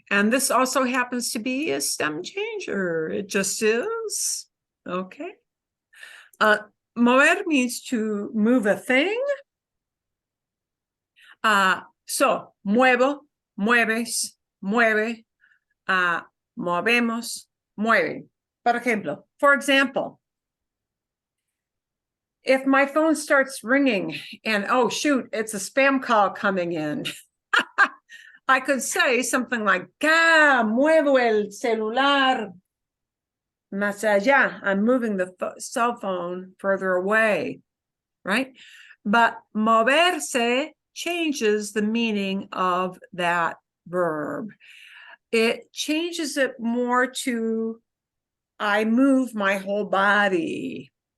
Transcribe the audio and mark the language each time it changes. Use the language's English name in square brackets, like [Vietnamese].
[English] And this also happens to be a stem changer. It just is. Okay. Mover means to move a thing. [Spanish] So, muevo, mueves, mueve, movemos, mueve. [English] Por ejemplo, for example, if my phone starts ringing and, oh, shoot, it's a spam call coming in. I could say something like, muevo el celular más allá. I'm moving the cell phone further away, right? But moverse changes the meaning of that verb. It changes it more to, I move my whole body.